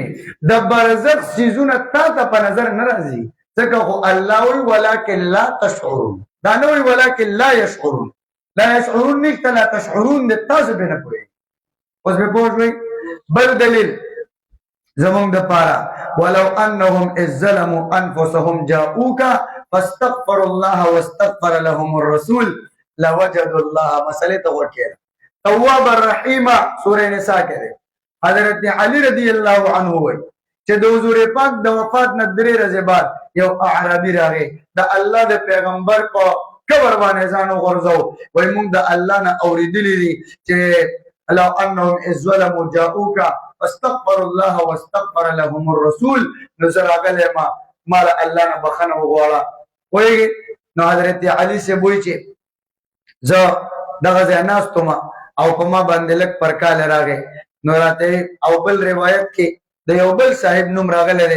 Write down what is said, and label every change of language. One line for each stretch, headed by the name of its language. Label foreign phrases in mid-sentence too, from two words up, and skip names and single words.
Pashto: د برزخ څیزونه تا ته په نظر نه راځي، ځکه خو الله وایي
Arabic: ولکن لا تشعرون،
Pashto: دا نه وایي
Arabic: ولکن لا یشعرون. لا یشعرون
Pashto: نشته،
Arabic: لا تشعرون
Pashto: د تاسو پې نه پوهېږي. اوس پې پوه شوئ؟ بل دلیل زمونږ دپاره
Arabic: ولو انهم اذ ظلموا انفسهم جاءوك فاستغفروا الله واستغفر لهم الرسول لوجدوا الله.
Pashto: مسئلې ته غوږ کېږه.
Arabic: تواب الرحیم
Pashto: سورې نساء کې دی. حضرت علی
Arabic: رضی الله عنه
Pashto: وایي چې د حضور پاک د وفات نه 3 ورځې بعد یو اعرابي راغی، د الله د پیغمبر په قبر باندې ځان وغورځو. وایي موږ د الله نه اورېدلي دي چې
Arabic: لو انهم اذ ظلموا جاءوك واستغفروا الله واستغفر لهم الرسول.
Pashto: نو زه راغلی ما له الله نه بخښنه وغواړه پوهېږې. نو حضرت علي صاحب وایي چې زه دغه ځای ناست وم او په ما باندې لږ پرکاله راغی. نو راته او بل روایت کې د یو بل صاحب نوم راغلی دی.